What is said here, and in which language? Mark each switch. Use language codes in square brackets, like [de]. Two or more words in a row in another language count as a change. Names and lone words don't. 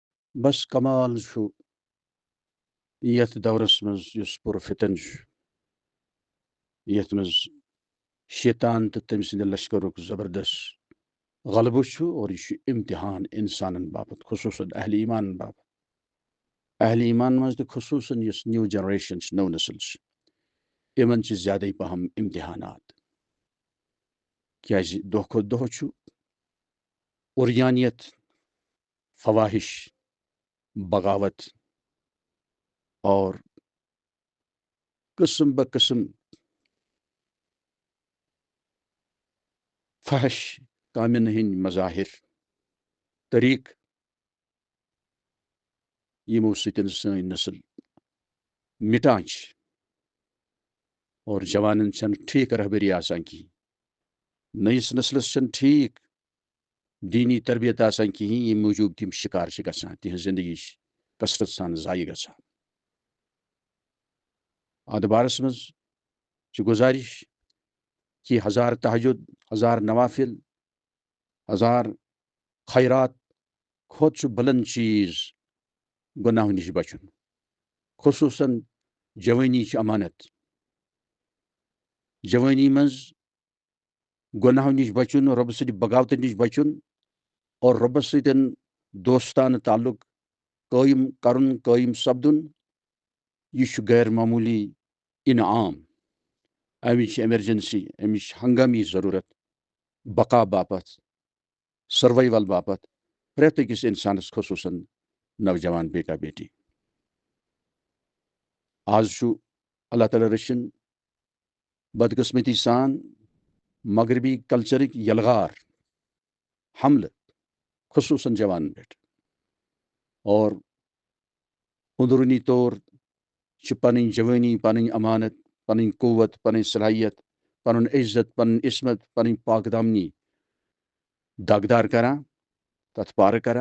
[ks] بس کمال چھُ یتھ دورس منٛز یُس پُرفتن چھُ، یتھ منٛز شیطان تہٕ تٔمۍ سٕنٛدِ لشکرُک زبردست غلبہٕ چھُ، اور یہِ چھُ امتحان انسانن باپت، خصوٗصن اہل ایمانن باپت. اہل ایمان منٛز تہٕ خصوٗصن یُس [en] new generation [ks] چھِ، نٔو نسل چھِ، یِمن چھِ زیادَے پہم امتحانات. کیازِ دۄہ کھۄتہٕ دۄہ چھُ اُریانیت، فواہش، بغاوت اور قسم بہ قسم فحش کامین ہٕنٛدۍ مظاہر طریقہٕ یِمو سۭتۍ سٲنۍ نسل مٹان چھِ، اور جوانن چھنہٕ ٹھیٖک رہبری آسان کِہیٖنۍ، نٔیِس نسلس چھنہٕ ٹھیٖک دیٖنی تربیت آسان کِہیٖنۍ، ییٚمہِ موٗجوٗب تِم شِکار چھِ گژھان، تِہنٛز زندگی چھِ کثرت سان ضایع گژھان. اتھ بارس منٛز چھِ گزارش کہ ہزار تہجد، ہزار نوافل، ہزار خیرات کھۄتہٕ چھُ بلند چیٖز گۄناہو نِش بچُن. خصوٗصن جوٲنی چھِ امانت. جوٲنی منٛز گۄناہو نِش بچُن، رۄبہٕ سٕنٛدِ بغاوتہٕ نِش بچُن، اور رۄبس سۭتۍ دوستانہٕ تعلق قٲیِم کرُن، قٲیِم سپدُن، یہِ چھُ غیر معموٗلی انعام. امِچ ایمرجنسی، امِچ ہنگامی ضروٗرت بقا باپت، سروائیول باپت پرٛٮ۪تھ أکِس انسانس، خصوٗصن نوجوان بیٹا بیٹی. آز چھُ اللہ تعالیٰ رٔچھِن بدقسمتی سان مغربی کلچرٕکۍ یلغار حملہٕ خصوٗصن جوانن پٮ۪ٹھ، اور اندروٗنی طور چھِ پنٕنۍ جوٲنی، پنٕنۍ امانت، پنٕنۍ قوت، پنٕنۍ صلاحیت، پنُن عزت، پنٕنۍ عصمت، پنٕنۍ پاک دامنی داغدار کران، تتھ پارٕ کران.